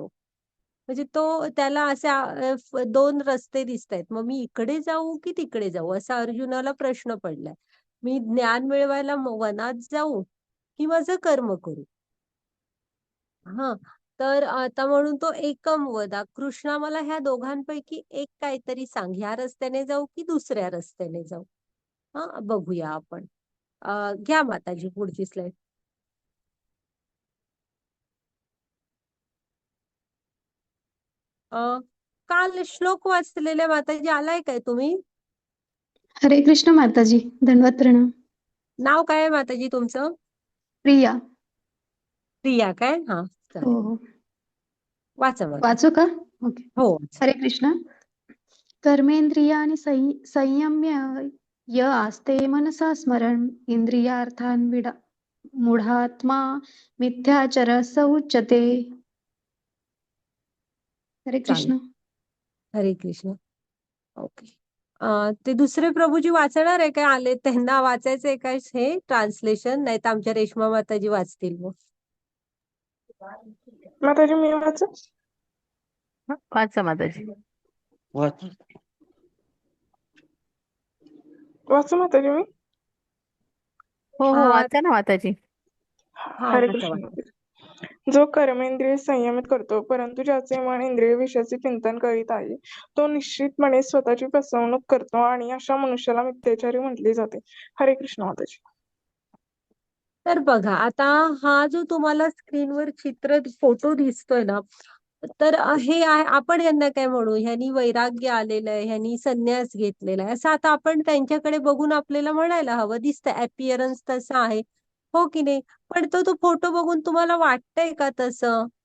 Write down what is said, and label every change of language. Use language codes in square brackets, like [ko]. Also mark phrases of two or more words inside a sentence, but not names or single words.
[mr] म्हणजे त्याला असे दोन रस्ते दिसत आहेत, मग मी इकडे जाऊ की तिकडे जाऊ असा अर्जुनाला प्रश्न पडलाय. मी ज्ञान मिळवायला वनात जाऊ की माझं कर्म करू? हा, तर आता म्हणून तो एकम वदा, कृष्णा मला ह्या दोघांपैकी एक काहीतरी सांग, ह्या रस्त्याने जाऊ की दुसऱ्या रस्त्याने जाऊ? हा, बघूया आपण. घ्या माताजी पुढची स्लाइड. काल श्लोक वाचलेले माताजी, आलाय काय तुम्ही? हरे कृष्ण माताजी, दंडवत प्रणाम. नाव काय आहे माताजी तुमचं? प्रिया. प्रिया काय? हा, हो चालेल. हो. वाचा माता. वाचू का? ओके. हो. हरे कृष्ण. [sa] कर्मेंद्रियाणि संयम्य य आस्ते मनसा स्मरण इंद्रियार्थान मूढात्मा मिथ्याचर स उच्यते. [mr] हरे चालेल. कृष्ण. हरे कृष्ण. ओके. ते दुसरे प्रभूजी वाचणार आहे काय? आले त्यांना वाचायचंय काय हे ट्रान्सलेशन? नाही तर आमच्या रेश्मा माताजी वाचतील मग. माताजी मी वाचा. वाचा माताजी. वाचू माताजी मी. हो हो, हा वाचा ना माताजी. हा हरे वाचा कृष्ण वाचा. माताजी. जो कर्मेंद्रिय संयमित करतो परंतु ज्याचे मन इंद्रिय विषयाचे चिंतन करीत आहे तो निश्चितपणे स्वतःची फसवणूक करतो आणि अशा मनुष्याला मिथ्याचारी म्हटले जाते. हरे कृष्ण माताजी. तर बघा आता हा जो तुम्हाला स्क्रीनवर चित्र फोटो दिसतोय ना, तर हे आहे, आपण ह्यांना काय म्हणू? ह्यांनी वैराग्य आलेलं आहे, ह्यांनी संन्यास घेतलेला आहे, असं आता आपण त्यांच्याकडे बघून आपल्याला म्हणायला हवं. दिसतं अपिअरन्स तसं आहे, हो की नाही? पण तो फोटो बघून तुम्हाला वाटतंय का तसं?